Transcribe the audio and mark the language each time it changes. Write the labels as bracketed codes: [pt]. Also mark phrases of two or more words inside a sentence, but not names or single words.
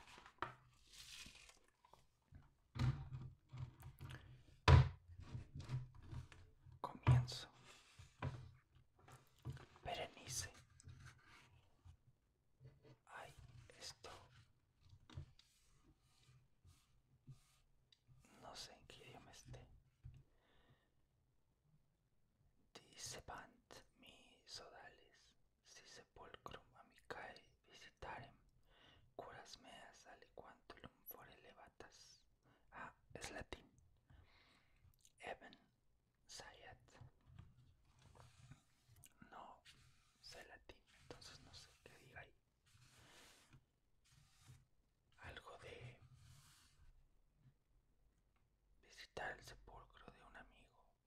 [es] Comienzo. Berenice. Ay, esto no sé en qué idioma esté. [la] Dicebant mi sodales, si sepulcrum amicae visitarem, curas meas aliquantulum fore levatas. [es] Ah, es latín. Eben Sayat. No sé latín, entonces no sé qué diga ahí. Algo de visitar el sepulcro de un amigo.